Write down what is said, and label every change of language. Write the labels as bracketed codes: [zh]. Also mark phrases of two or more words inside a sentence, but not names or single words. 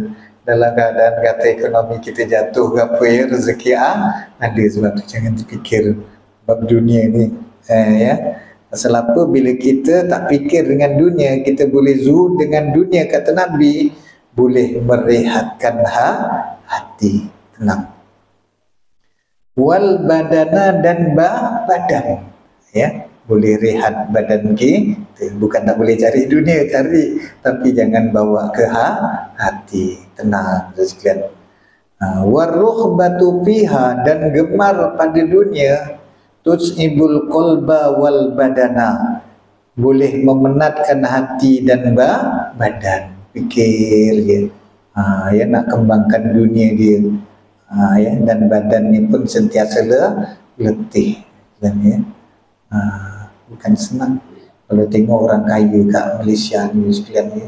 [ms] Dalam keadaan kata ekonomi kita jatuh ke apa ya, rezeki ada. Sebab tu jangan terfikir bab dunia ni ya. Pasal apa? Bila kita tak fikir dengan dunia, kita boleh zuhud dengan dunia, kata Nabi, boleh merehatkan hati, tenang. [ar] Wal badana, [ms] dan badan ya, boleh rehat badan kita. Bukan tak boleh cari dunia, cari, tapi jangan bawa ke hati, tenang sekalian. [ar] Waruhbatu fiha, [ms] dan gemar pada dunia, [ar] tus'ibul qalba wal badana, [ms] boleh memenatkan hati dan badan. Fikir dia ya, nak kembangkan dunia dia ya, dan badannya pun sentiasa letih dan ya. Bukan senang kalau tengok orang kaya kat Malaysia ni sekalian ya.